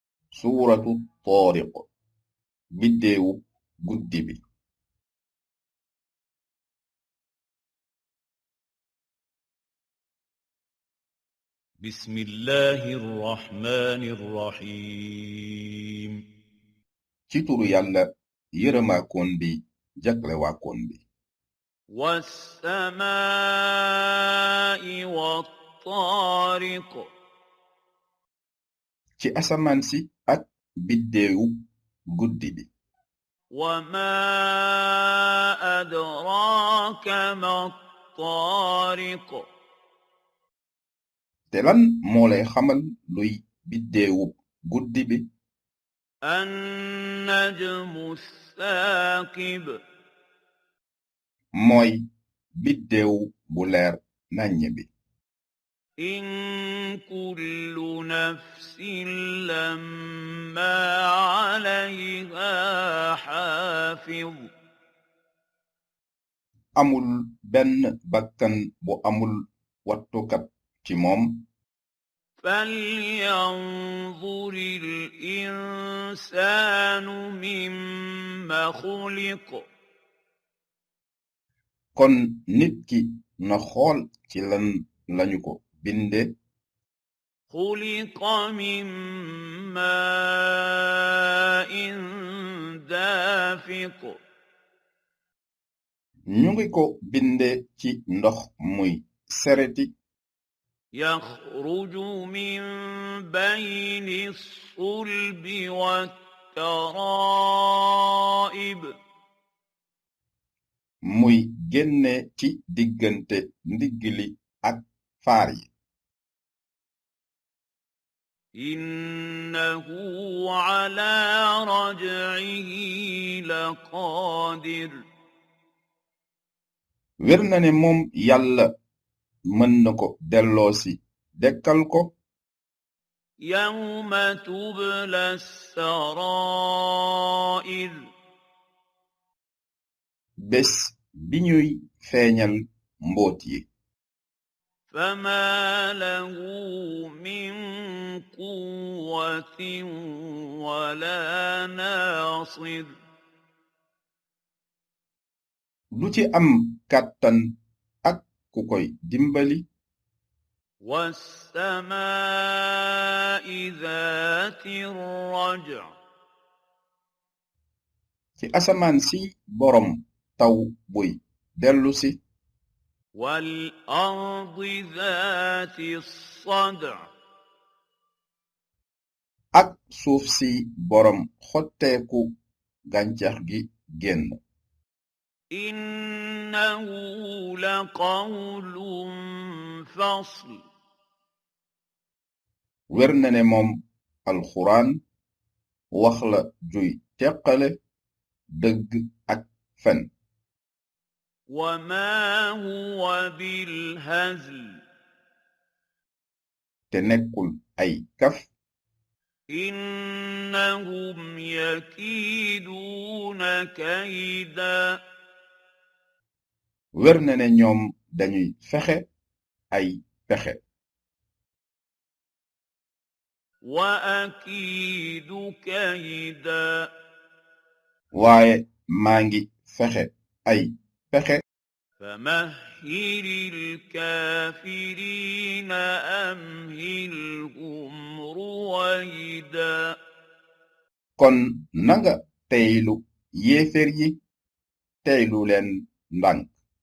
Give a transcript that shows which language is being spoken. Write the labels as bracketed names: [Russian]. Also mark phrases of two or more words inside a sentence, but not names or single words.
[Wolof] suuratu taariq biddeewu guddi bi [Arabic] بسم الله الرحمن الرحيم [Wolof] ci turu yàlla yërëmaakoon bi jaglewaakoon bi [Arabic] والسماء والطارق [Wolof] ci asamaan si ak biddeewu guddi bi [Arabic] وما أدراك ما الطارق [Wolof] te lan moo lay xamal luy biddeewu guddi bi [Arabic] النجم الثاقب [Wolof] mooy biddeewu bu leer naññ bi [Arabic] إن كل نفس لما عليها حافظ [Wolof] amul benn bakkan bu amul wattukat ci moom [Arabic] فلينظر الإنسان مما خلق [Wolof] kon nit ki na xool ci lan lañu ko binde [Arabic] خلق من ماء دافق [Wolof] ñu ngi ko binde ci ndox muy sereti [Arabic] يخرج من بين الصلب والترائب [Wolof] muy génne ci diggante ndiggli ak faar yi [Arabic] إنه على رجعه لقادر [Wolof] wér na ne moom yàlla mën na ko delloosi dekkal ko [Arabic] يوم تبلى السرائر [Wolof] bés bi ñuy feeñal mbóot yi [Arabic] فما له من قوة ولا ناصر [Wolof] du ci am kàttan ak ku koy dimbali [Arabic] والسماء ذات الرجع [Wolof] ci asamaan si borom taw buy dellusi [Arabic] والأرض ذات الصدع [Wolof] ak suuf si borom xotteeku gàncax gi génn [Arabic] إنه لقول فصل [Wolof] wér na ne moom alxuraan wax la juy teqale dëgg ak fen [Arabic] وما هو بالهزل [Wolof] te nekkul ay kaf [Arabic] إنهم يكيدون كيدا [Wolof] wér na ne ñoom dañuy fexe ay pexe [Arabic] وأكيد كيدا [Wolof] waaye maa ngi fexe ay pexe [Arabic] فمهل الكافرين أمهلهم رويدا [Wolof] kon nanga teylu yéefér yi teylu leen ndànk